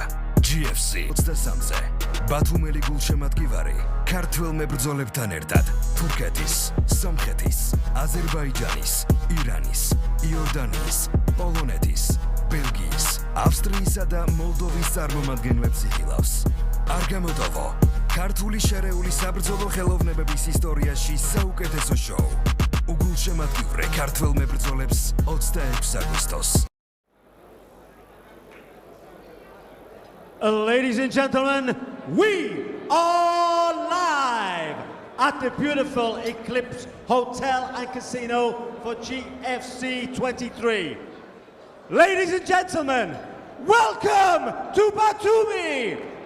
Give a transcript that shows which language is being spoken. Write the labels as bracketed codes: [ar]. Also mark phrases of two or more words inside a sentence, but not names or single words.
[ka] GFC 23-ზე ბათუმელი გულშემატკივარი ქართველ მებრძოლებთან ერთად თურქეთის, სომხეთის, აზერბაიჯანის, ირანის, იორდანიის, პოლონეთის, ბელგიის, ავსტრიისა და მოლდოვის წარმომადგენლებს იხილავს. არ გამოტოვო ქართული შერეული საბრძოლო ხელოვნებების ისტორიაში საუკეთესო შოუ. უგულშემატკივრე ქართველ მებრძოლებს 26 აგვისტოს. [en] Ladies and gentlemen, we are live at the beautiful Eclipse Hotel and Casino for GFC 23. Ladies and gentlemen, welcome to Batumi!